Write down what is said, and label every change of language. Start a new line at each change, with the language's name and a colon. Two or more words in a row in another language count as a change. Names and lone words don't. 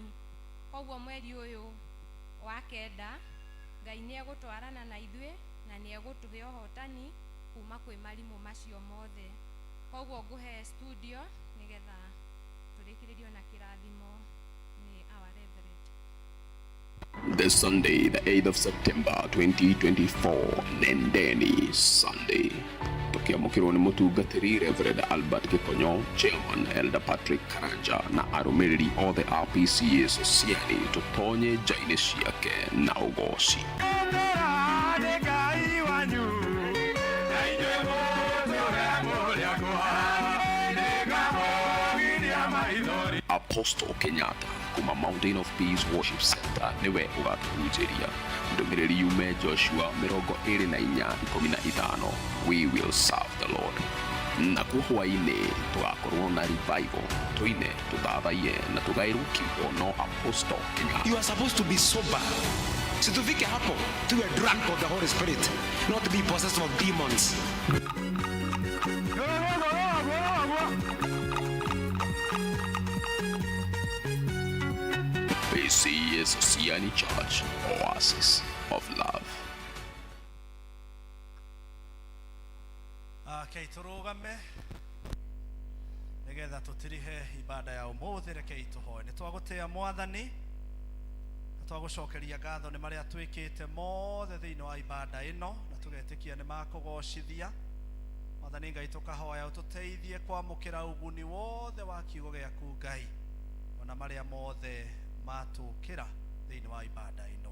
Kikuyu: Koguo mweri ũyũ wa kenda Ngai nĩ egũtwarana na ithuĩ na nĩ egũtũhe ũhotani kuma kwĩ marimũ macio mothe. Koguo ngũhe studio nĩgetha tũrĩkĩrĩrio na kĩrathimo nĩ
English: our reverend. This Sunday, the 8th of September 2024,
Kikuyu: Nendeni Sunday. Tukiamukirwo nĩ mũtungatĩri Reverend Albert Gikonyo, Chairman Elder Patrick Karanja na arũmĩrĩri othe a PCA Society tũtonye nja-inĩ ciake na ũgoci. Apostle Kenyatta kuma Mountain of Peace Worship Center niwe ũgatũhunjĩria. Ndũmĩrĩri yume Joshua 24:15.
English: We will serve the Lord.
Kikuyu: Na kuo hwainĩ tũgakorwo na revival, tũine tũthathaie na tũgaĩrwo kiugo no Apostle Kenyatta.
English: You are supposed to be sober.
Swahili: Situfike hapo tuwe
English: drunk of the Holy Spirit, not to be possessed of demons. PCA Society Church, Oasis of Love.
Kikuyu: Kei tũrũgame nĩgetha tũtirihe ibada ya ũmũthĩ. Rekei tũhoe. Nĩ twagũtĩĩa Mwathani na twagũcokeria ngatho nĩ marĩa twĩkĩte mothe thĩinĩ wa ibada ĩno na tũgetĩkia nĩ makũgocithia. Mwathani Ngai tũkahoya ũtũteithie kwamũkĩra ũguni wothe wa kiugo gĩaku Ngai ona marĩa mothe matũkĩra thĩinĩ wa ibada ĩno.